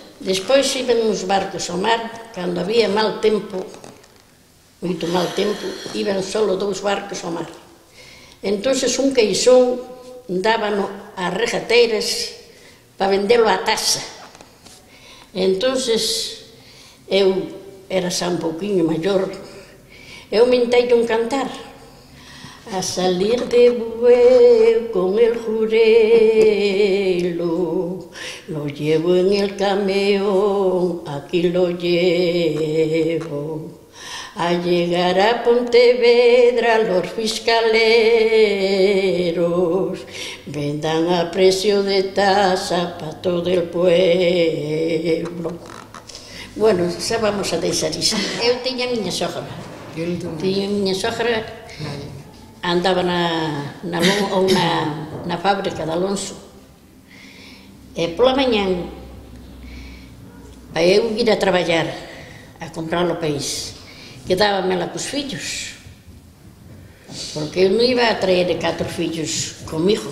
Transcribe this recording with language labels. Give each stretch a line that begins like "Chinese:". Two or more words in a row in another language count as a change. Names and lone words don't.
Galician: Despois iban uns barcos ao mar, cando había mal tempo, moito mal tempo, iban solo 2 barcos ao mar. Entonces un queixón dábano ás regateiras para vendelo á taxa. Entonces eu era xa un pouquiño maior, eu mentei un cantar.
Spanish: A salir de Bueu con el jurelo, lo llevo en el camión, aquí lo llevo. A llegar a Pontevedra los fiscaleros vendan a precio de tasa para todo el pueblo.
Galician: Bueno, xa vamos a deixar iso. Eu tiña a miña sogra. Tiña a miña sogra, andaba na fábrica de Alonso. E pola mañán, para eu ir a traballar, a comprar o peixe, quedábamela cos fillos, porque eu non iba a traer 4 fillos comigo.